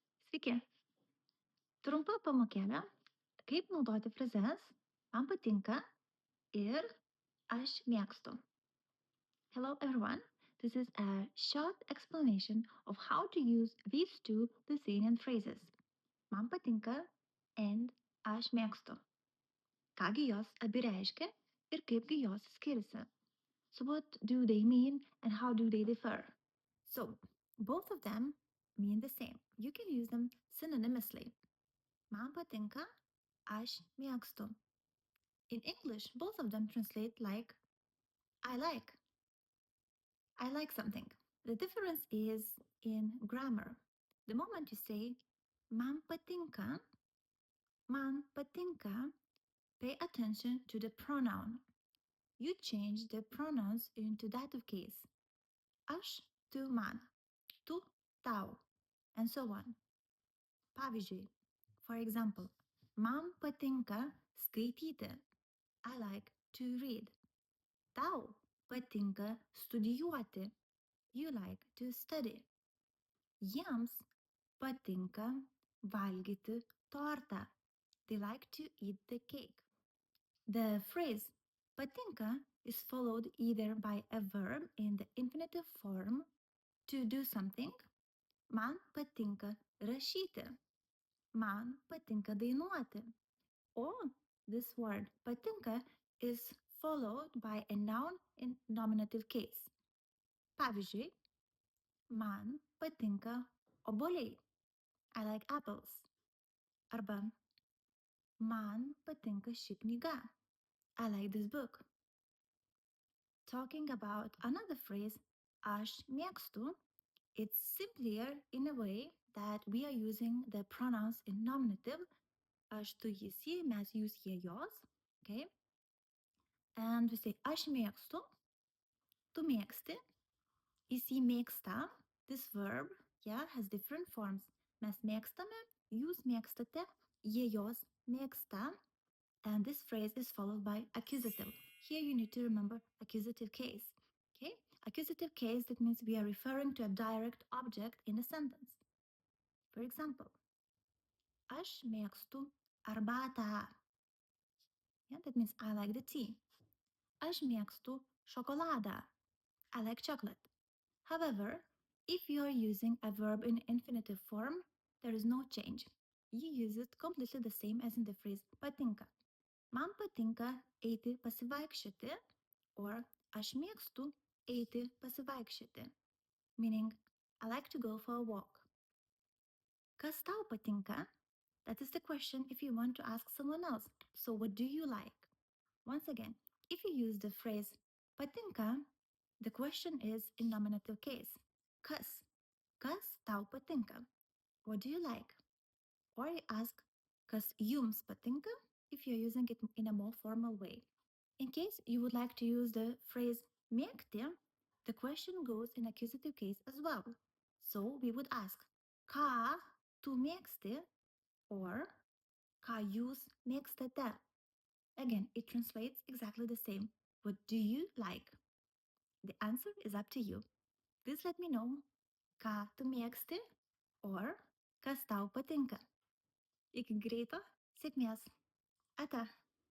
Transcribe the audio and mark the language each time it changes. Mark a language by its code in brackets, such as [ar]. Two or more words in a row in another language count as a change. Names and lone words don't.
[lt] Sveiki. Trumpa pamokėlė, kaip naudoti frazes man patinka ir aš mėgstu. [en] Hello everyone. This is a short explanation of how to use these two Lithuanian phrases. [lt] Man patinka [en] and [lt] aš mėgstu. Kągi jos abi reiškia ir kaipgi jos skiriasi. [en] So what do they mean and how do they differ? So both of them mean the same. You can use them synonymously. [lt] Man patinka, aš mėgstu. [en] In English, both of them translate like I like. I like something. The difference is in grammar. The moment you say [lt] man patinka, [en] pay attention to the pronoun. You change the pronouns into dative case. [lt] Aš, tu man, tu tau, [en] and so on. Pavyzdžiui, for example, [lt] man patinka skaityti. [en] I like to read. [lt] Tau patinka studijuoti. [en] You like to study. [lt] Jiems patinka valgyti tortą. [en] They like to eat the cake. The phrase patinka is followed either by a verb in the infinitive form to do something. [lt] Man patinka rašyti. Man patinka dainuoti. [en] Or this word patinka is followed by a noun in nominative case. [lt] Pavyzdžiui, man patinka obuoliai. [en] I like apples. [lt] Arba man patinka ši knyga. [en] I like this book. Talking about another phrase, [lt] aš mėgstu, [en] it's simpler in a way that we are using the pronouns in nominative. [lt] Aš, tu, jis, ji, mes, jūs, jie, jos. [en] Okay? And we say [lt] aš mėgstu, tu mėgsti, jis, ji mėgsta. [en] This verb, has different forms. [lt] Mes mėgstame, jūs mėgstate, jie, jos mėgsta. [en] And this phrase is followed by accusative. Here you need to remember accusative case. Okay? Accusative case, that means we are referring to a direct object in a sentence. For example, aš mėgstu arbatą. That means I like the tea. Aš mėgstu šokoladą. I like chocolate. However, if you are using a verb in infinitive form, there is no change. You use it completely the same as in the phrase patinka. [lt] Man patinka eiti pasivaikščioti, [en] or [lt] aš mėgstu eiti pasivaikščioti, [en] meaning I like to go for a walk. [lt] Kas tau patinka? [en] That is the question if you want to ask someone else. So what do you like? Once again, if you use the phrase patinka, the question is in nominative case. [lt] Kas? Kas tau patinka? [en] What do you like? Or you ask, [lt] kas jums patinka? [en] If you're using it in a more formal way. In case you would like to use the phrase mėgti, the question goes in accusative case as well. So we would ask, [lt] ką tu mėgsti? Or ką jūs mėgstate? [en] Again, it translates exactly the same. What do you like? The answer is up to you. Please let me know, [lt] ką tu mėgsti? Or kas tau patinka? Iki greito, sėkmės. Ate.